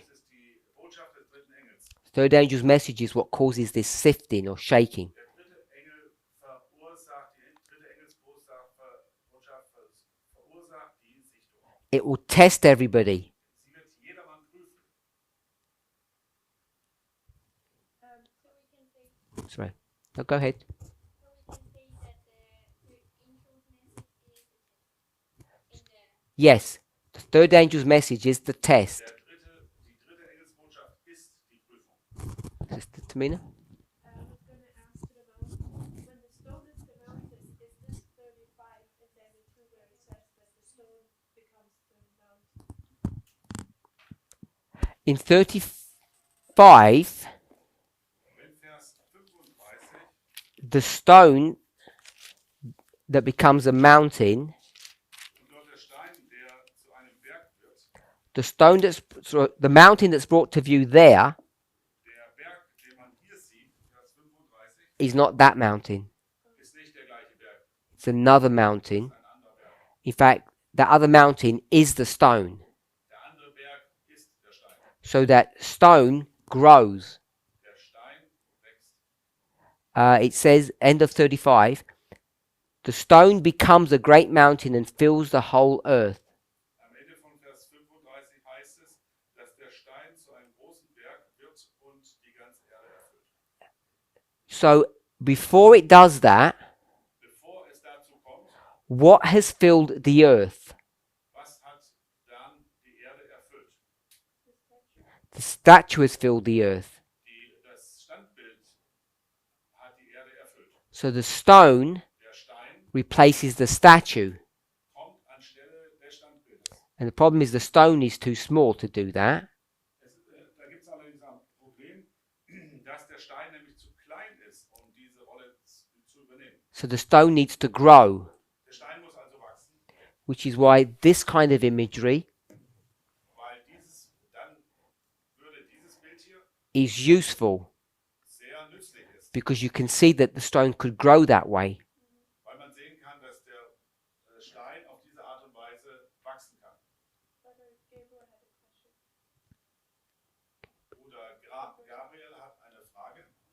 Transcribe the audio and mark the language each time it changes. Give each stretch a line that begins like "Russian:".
German: Das ist die Botschaft des dritten Engels.
English: Third angel's message is what causes this sifting or shaking.
German: Der dritte Engel verursacht, die dritte Engelsbotschaft verursacht die Sichtung.
English: It will test everybody.
German: Sie wird jedermann prüfen.
English: So we can say Sorry. No, go ahead. that the angel's message is in the Yes, the third angel's message is the test.
German: Die dritte Engelsbotschaft ist die Prüfung.
English: Sister Tamina? I was going to ask it about when the stone is demounted, is this 35 and then the 2 where it says that the stone becomes the mount? In 35,
German: Wenn Vers 35
English: the stone that becomes a mountain,
German: und dort der Stein, der zu einem Berg wird,
English: the mountain that's brought to view there
German: der Berg, den man hier sieht, Vers 35,
English: is not that mountain.
German: ist nicht der gleiche Berg,
English: It's another mountain.
German: ein anderer Berg.
English: In fact, that other mountain is the stone.
German: Der andere Berg ist der Stein.
English: So that stone grows.
German: Der Stein wächst.
English: It says, end of 35, the stone becomes a great mountain and fills the whole earth.
German: Am Ende von Vers 35 heißt es, dass der Stein zu einem großen Berg wird und die ganze Erde erfüllt.
English: So before it does that,
German: Bevor es dazu kommt,
English: what has filled the earth?
German: was hat dann die Erde erfüllt?
English: The statue has filled the earth.
German: Das Standbild hat die Erde erfüllt.
English: So the stone
German: Der Stein
English: replaces the statue.
German: kommt anstelle des Standbildes.
English: And the problem is the stone is too small to do that.
German: Da gibt es allerdings ein Problem, dass der Stein nämlich zu klein ist, um diese Rolle zu übernehmen.
English: So the stone needs to grow,
German: Der Stein muss also wachsen,
English: which is why this kind of imagery
German: weil dann würde dieses Bild hier
English: is useful
German: sehr nützlich ist,
English: because you can see that the stone could grow that way.
German: weil man sehen kann, dass der Stein auf diese Art und Weise wachsen kann.
English: Brother Gabriel had a question.
German: Bruder Gabriel hat eine Frage.